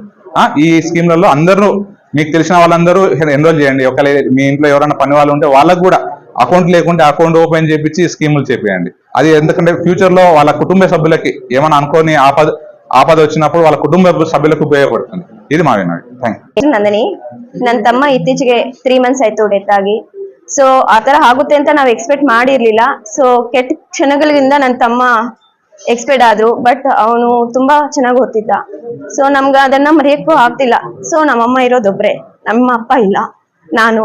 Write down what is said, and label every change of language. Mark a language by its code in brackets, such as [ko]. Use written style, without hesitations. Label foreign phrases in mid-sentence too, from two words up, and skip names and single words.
[te] ఈ స్కీమ్లలో అందరూ మీకు తెలిసిన వాళ్ళందరూ ఎన్రోల్ చేయండి. ఒకవేళ మీ ఇంట్లో ఎవరైనా పని వాళ్ళు ఉంటే వాళ్ళకు కూడా అకౌంట్ లేకుంటే అకౌంట్ ఓపెన్ చేయించి స్కీములు చేపియండి. అది ఎందుకంటే ఫ్యూచర్ లో వాళ్ళ కుటుంబ సభ్యులకి ఏమైనా అనుకోని ఆపద వచ్చినప్పుడు వాళ్ళ కుటుంబ సభ్యులకు ఉపయోగపడుతుంది. ఇది మా వినోద్. థ్యాంక్ ಯು. [kn] ನಂದಿನಿ, ನನ್ನ ತಮ್ಮ ಇತ್ತೀಚೆಗೆ 3 months ಆಯ್ತು ಡೆತ್ ಆಗಿ. ಸೊ ಆತರ ಆಗುತ್ತೆ ಅಂತ ನಾವು ಎಕ್ಸ್ಪೆಕ್ಟ್ ಮಾಡಿರ್ಲಿಲ್ಲ. ಸೊ ಕೆಟ್ಟ ಕ್ಷಣಗಳಿಂದ ನನ್ನ ತಮ್ಮ ಎಕ್ಸ್ಪೈರ್ಡ್ ಆದ್ರು. ಬಟ್ ಅವನು ತುಂಬಾ ಚೆನ್ನಾಗಿ ಓದ್ತಿದ್ದ. ಸೊ ನಮ್ಗೆ ಅದನ್ನ ಮರೆಯಕ್ಕೂ ಆಗ್ತಿಲ್ಲ. ಸೊ ನಮ್ಮಮ್ಮ ಇರೋದೊಬ್ರೆ, ನಮ್ಮ ಅಪ್ಪ ಇಲ್ಲ, ನಾನು.